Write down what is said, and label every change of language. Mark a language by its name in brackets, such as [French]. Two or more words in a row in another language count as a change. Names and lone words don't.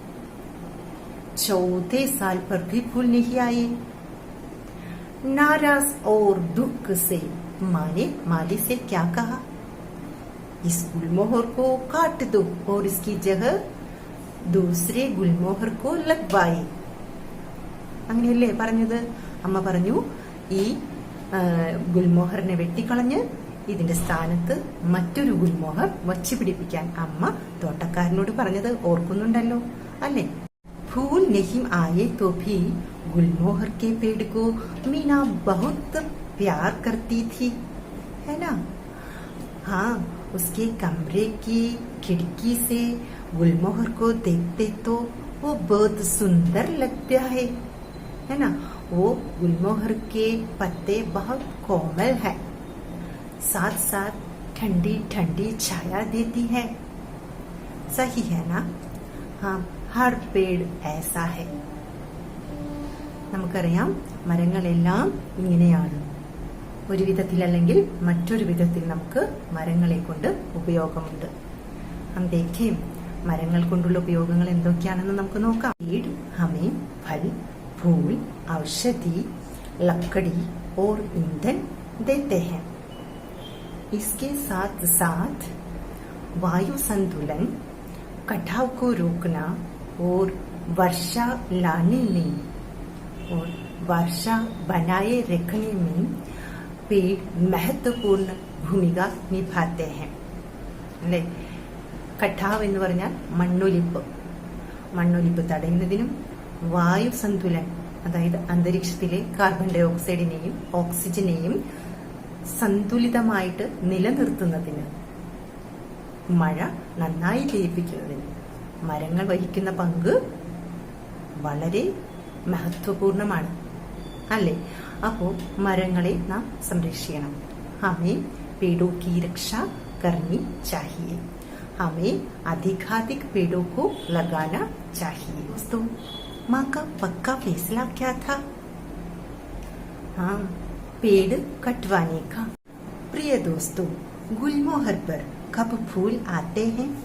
[Hindi] चौथे साल पर भी फूल नहीं आए। नाराज और दुख से माँ ने माली से क्या कहा? इस गुलमोहर को काट दो और इसकी जगह दूसरे गुलमोहर को लगवाए। [Malayalam] അങ്ങനെയല്ലേ പറഞ്ഞത്? അമ്മ പറഞ്ഞു, ഈ ഗുൽമോഹറിനെ വെട്ടിക്കളഞ്ഞ് ഇതിന്റെ സ്ഥാനത്ത് മറ്റൊരു ഗുൽമോഹർ വച്ചു പിടിപ്പിക്കാൻ അമ്മ തോട്ടക്കാരനോട് പറഞ്ഞത് ഓർക്കുന്നുണ്ടല്ലോ അല്ലേ? [Hindi] फूल नहीं आए तो भी गुलमोहर के पेड़ को मीना बहुत प्यार करती थी, है ना? हाँ, उसके कमरे की खिड़की से गुलमोहर को देखते तो वो बहुत सुंदर लगता है ना? वो गुलमोहर के पत्ते बहुत कोमल है, साथ साथ ठंडी ठंडी छाया देती है। सही है ना? हाँ, हर पेड़ ऐसा है. [Malayalam] നമുക്കറിയാം, മരങ്ങളെല്ലാം ഇങ്ങനെയാണ്. ഒരു വിധത്തിലല്ലെങ്കിൽ മറ്റൊരു വിധത്തിൽ നമുക്ക് മരങ്ങളെ കൊണ്ട് ഉപയോഗമുണ്ട്. [Hindi] हम देखें [Malayalam] മരങ്ങൾ കൊണ്ടുള്ള ഉപയോഗങ്ങൾ എന്തൊക്കെയാണെന്ന് നമുക്ക് നോക്കാം. [Hindi] पेड़ हमें फल, फूल, औषधि, लकड़ी और ईंधन देते हैं. इसके साथ साथ वायु संतुलन, कटाव को रोकना और वर्षा लाने में और वर्षा बनाए रखने में पेड़ महत्वपूर्ण भूमिका निभाते हैं അല്ലേ. [Malayalam] കട്ടാവ് എന്ന് പറഞ്ഞാൽ മണ്ണൊലിപ്പ് തടയുന്നതിനും വായു സന്തുലൻ, അതായത് അന്തരീക്ഷത്തിലെ കാർബൺ ഡൈ ഓക്സൈഡിനെയും ഓക്സിജനെയും സന്തുലിതമായിട്ട് നിലനിർത്തുന്നതിന്, മഴ നന്നായി ലയിപ്പിക്കുന്നതിന് മരങ്ങൾ വഹിക്കുന്ന പങ്ക് വളരെ മഹത്വപൂർണമാണ് അല്ലേ. അപ്പോൾ മരങ്ങളെ നാം സംരക്ഷിക്കണം. [Hindi] ഹമേ पेड़ों की रक्षा करनी चाहिए. हमें अधिकाधिक पेड़ों को लगाना चाहिए. दोस्तों, माँ का पक्का फैसला क्या था? हाँ, पेड़ कटवाने का. प्रिय दोस्तों, गुलमोहर पर कब फूल आते हैं?